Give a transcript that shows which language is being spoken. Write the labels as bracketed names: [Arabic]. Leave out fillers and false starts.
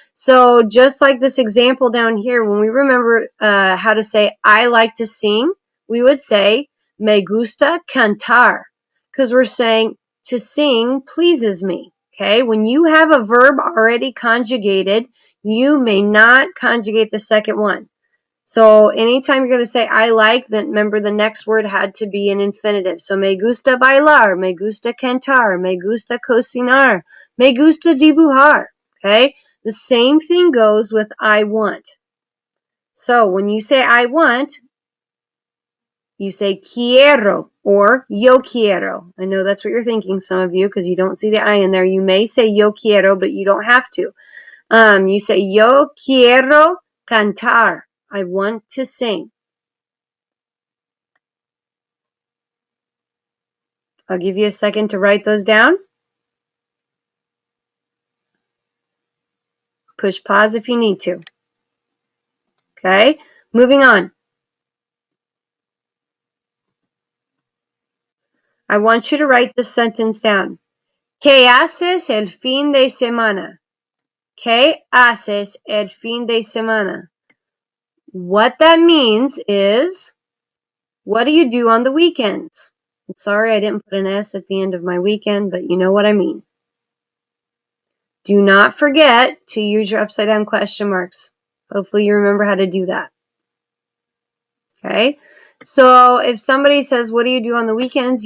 [English] So just like this example down here, when we remember how to say I like to sing, we would say [Spanish] me gusta cantar, [English] because we're saying to sing pleases me. Okay, when you have a verb already conjugated, you may not conjugate the second one. So anytime you're going to say I like, then remember the next word had to be an infinitive. So [Spanish] me gusta bailar, me gusta cantar, me gusta cocinar, me gusta dibujar. [English] Okay? The same thing goes with I want. So when you say I want, you say [Spanish] quiero or yo quiero. [English] I know that's what you're thinking, some of you, because you don't see the I in there. You may say [Spanish] yo quiero, [English] but you don't have to. You say [Spanish] yo quiero cantar. [English] I want to sing. I'll give you a second to write those down. Push pause if you need to. Okay, moving on. I want you to write this sentence down. [Spanish] ¿Qué haces el fin de semana? ¿Qué haces el fin de semana? [English] What that means is, what do you do on the weekends? I'm sorry I didn't put an S at the end of my weekend, but you know what I mean. Do not forget to use your upside down question marks. Hopefully you remember how to do that. Okay, so if somebody says, what do you do on the weekends?